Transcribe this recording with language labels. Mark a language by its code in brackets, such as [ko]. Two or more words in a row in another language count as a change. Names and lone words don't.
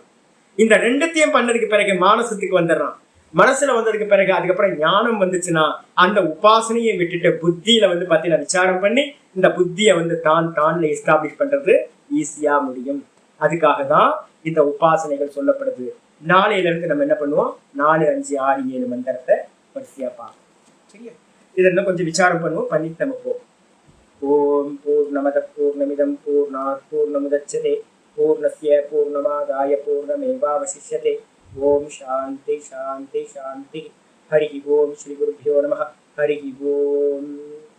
[ta] இந்த 2த்தையும் பண்ணதுக்கு பிறகு மானசத்துக்கு வந்துடுறான். மனசுல வந்ததுக்கு பிறகு அதுக்கப்புறம் ஞானம் வந்துச்சுன்னா அந்த உபாசனையை விட்டுட்டு புத்தியில வந்து பாத்தீங்கன்னா விசாரம் பண்ணி இந்த புத்தியை வந்து தான்ல எஸ்டாப்ளிஷ் பண்றது ஈஸியா முடியும். அதுக்காக தான் இந்த உபாசனைகள் சொல்லப்படுது. நாளையில இருந்து நம்ம என்ன பண்ணுவோம், 4, 5, 6, 7 மந்திரத்தை வரிசையா பார்ப்போம். சரியா? இதை இன்னும் கொஞ்சம் விசாரம் பண்ணுவோம், பண்ணிட்டு நம்ம போவோம். [sa] ॐ पूर्णमद पूर्णमिदं पूर्णात् पूर्णमुदच्यते पूर्णस्य पूर्णमादाय पूर्णमेवावशिष्यते. ॐ शान्ति शान्ति शान्ति. हरि ॐ. श्री गुरुभ्यो नमः। हरि ॐ.